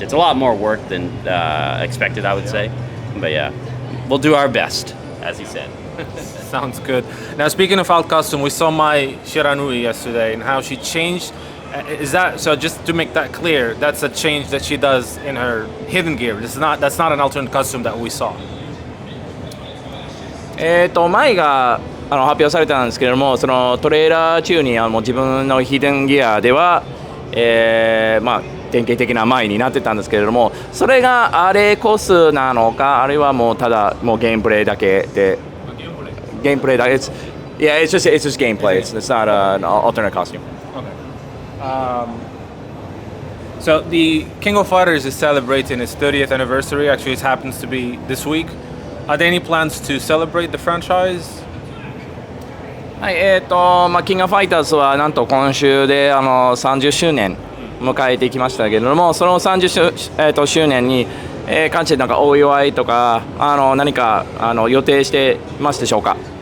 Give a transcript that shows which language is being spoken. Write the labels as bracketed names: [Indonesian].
[English] It's a lot more work than expected, I would say, but yeah, we'll do our best, as he said. Sounds good. Now, speaking of alt costume, we saw my Shiranui yesterday and how she changed. Is that so? Just to make that clear, that's a change that she does in her hidden gear. That's not an alternate costume that we saw. [Japanese] マイが発表されたんですけれども、そのトレーラー中にもう自分のヒデンギアでは、まあ典型的なマイになってたんですけれども、それがあれコスなのか、あるいはもうただもうゲームプレイだけで。 [English] Gameplay. It's just gameplay. It's not an alternate costume. Okay. So the King of Fighters is celebrating its 30th anniversary. Actually, it happens to be this week. Are there any plans to celebrate the franchise? [Japanese] はい、まあキングオブファイターズはなんと今週で30周年迎えていきましたけれども、その30周年に関してなんかお祝いとか何か予定してますでしょうか？